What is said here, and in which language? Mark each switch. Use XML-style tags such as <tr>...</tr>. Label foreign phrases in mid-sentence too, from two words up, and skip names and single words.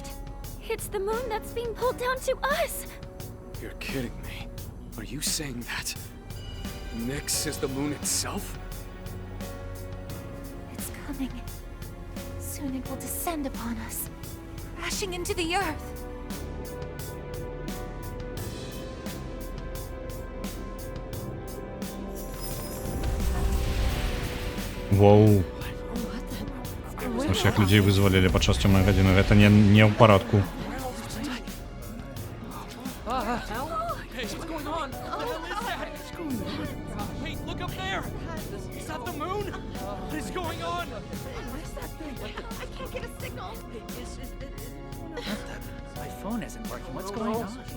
<en>It's the moon that's being pulled down to us. You're kidding me. Are you saying that Nyx is the moon itself? It's coming. Soon it will descend upon us, crashing into the earth. Воу.</en> <be>Усіх людей вызвалілі падчас цёмнай гадзіны. Гэта не ў парадку.</be> <en>Hey, what's going on? What the hell is that? Wait, look up there! Is that the moon? What is going on? I can't get a signal. My phone isn't working. What's going on?</en>